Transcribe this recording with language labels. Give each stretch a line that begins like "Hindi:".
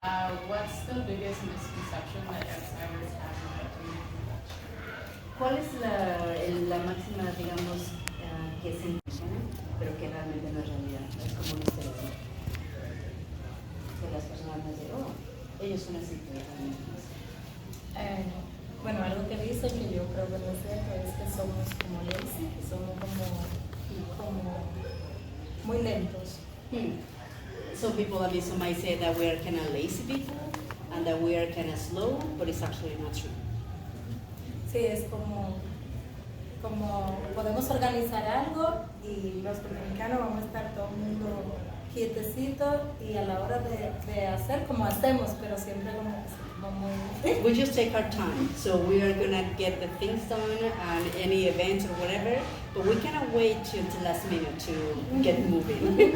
English: What's the biggest misconception that outsiders have about Dominican culture?
Spanish: ¿Cuál es la máxima, digamos, que se entiende, pero que realmente no es realidad? Es como un estereotipo. Que las personas me dicen, oh, ellos son así, pero realmente no es así. Bueno, algo que dicen que yo creo que no es cierto es que somos como lazy, que somos como muy lentos.
English: Some people, some might say that we are kind of lazy people and that we are kind of slow, but it's actually not true.
Spanish: Sí, es como podemos organizar algo y los dominicanos vamos a estar todo el mundo quietecito y a la hora de hacer como hacemos, pero siempre como muy...
English: We just take our time, so we are gonna get the things done and any events or whatever, but we cannot wait till the last minute to get moving.